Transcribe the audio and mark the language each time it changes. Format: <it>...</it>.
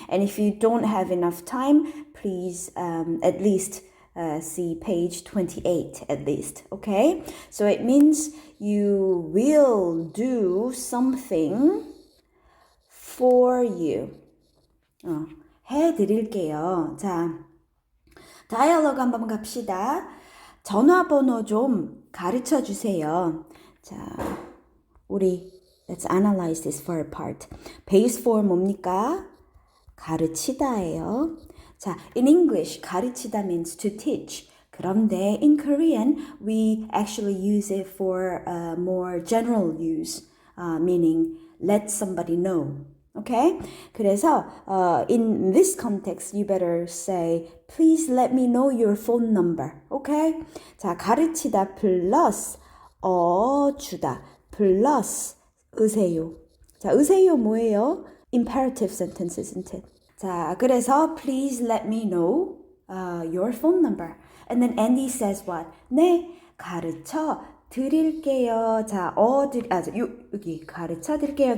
<en>And if you don't have enough time, please at least see page 28 at least, okay? So it means you will do something for you.</en> <ko>해드릴게요. 자, 다이얼로그 한번 갑시다. 전화번호 좀 가르쳐 주세요.</ko> <en>자, let's analyze this for a part. Base form</en> <ko>뭡니까? 가르치다예요.</ko> <en>자, in English, 가르치다 means to teach.</en> <ko>그런데</ko> <en>in Korean, we actually use it for more general use, meaning let somebody know. Okay?</en> <ko>그래서</ko> <en>in this context, you better say, please let me know your phone number. Okay?</en> <ko>자, 가르치다 플러스 주다 플러스 으세요. 자, 으세요 뭐예요?</ko> <en>Imperative sentence, isn't it?</en> <ko>자, 그래서</ko> <en>please let me know your phone number. And then Andy says what?</en> <ko>네, 가르쳐 드릴게요. 자, 여기 가르쳐 드릴게요.</ko>